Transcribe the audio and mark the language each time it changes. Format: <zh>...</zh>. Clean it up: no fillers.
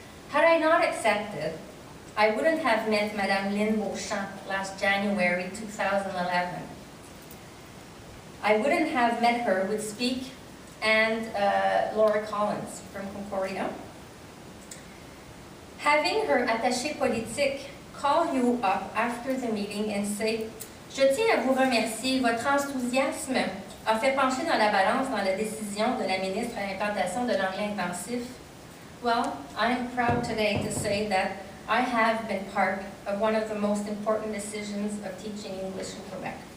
<en>Had I not accepted, I wouldn't have met Madame Lynn Beauchamp last January 2011. I wouldn't have met her with SPEAQ and Laura Collins from Concordia. Having her attaché politique call you up after the meeting and say,</en> <fr>je tiens à vous remercier, votre enthousiasme a fait pencher dans la balance dans la décision de la ministre à l'implantation de l'anglais intensif.</fr> <en>Well, I am proud today to say that I have been part of one of the most important decisions of teaching English in Quebec.</en>